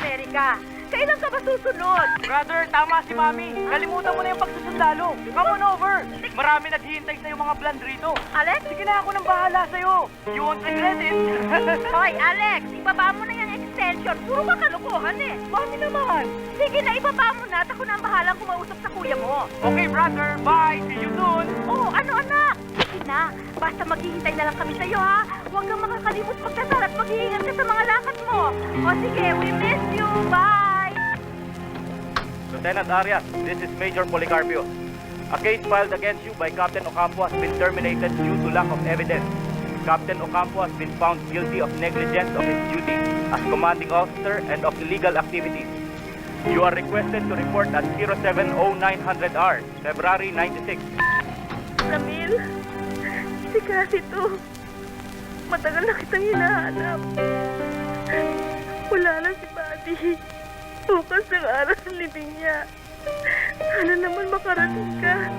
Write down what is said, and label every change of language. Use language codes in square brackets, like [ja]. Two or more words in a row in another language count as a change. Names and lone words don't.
[tl] ka. Kailan ka ba susunod? Brother, tama si Mami. Kalimutan mo na yung pagsusundalo. [en] Come on over. [tl] Marami naghihintay sa yung mga plan rito. Alex? Sige na, ako nang bahala sa'yo. [en] You won't regret it. [tl] Hoy, Alex, ibaba mo na yung extension. Puro ka kalokohan eh. Mami naman. Sige na, ibaba mo na at ako na ang bahalang kumausap sa kuya mo. [en] Okay, brother. Bye. See you soon. [tl] Oo, ano anak? Sige na, basta maghihintay na lang kami sa'yo ha. Huwag kang makakalimot magdasal at mag-iingat ka sa mga lakad mo. O sige, [en] we miss you. Bye! Lieutenant Arias, this is Major Policarpio. A case filed against you by Captain Ocampo has been terminated due to lack of evidence. Captain Ocampo has been found guilty of negligence of his duty as commanding officer and of illegal activities. You are requested to report at 070900R, February 96. [tl] Ramil, si Casito. Matagal na kitang hinahanap. Wala na si Buddy. Bukas ang araw ng libing niya. Sana naman makarating ka.